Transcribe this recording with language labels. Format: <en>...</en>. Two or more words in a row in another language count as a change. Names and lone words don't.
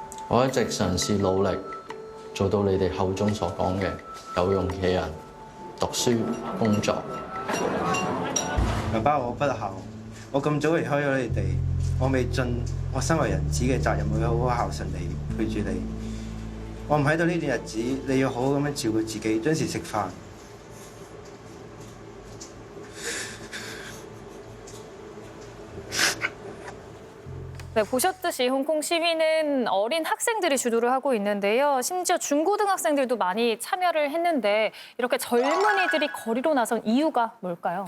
<yue>我一直嘗試努力做到你哋口中所講嘅有用嘅人，讀書工作。爸爸，我不孝，我咁早離開咗你哋，我未盡我身為人子嘅責任，會好好孝順你，陪住你。我唔喺度呢段日子，你要好好咁樣照顧自己，準時食飯。</yue> <ko>네, 보셨듯이 홍콩 시위는 어린 학생들이 주도를 하고 있는데요. 심지어 중고등학생들도 많이 참여를 했는데 이렇게 젊은이들이 거리로 나선 이유가 뭘까요?</ko>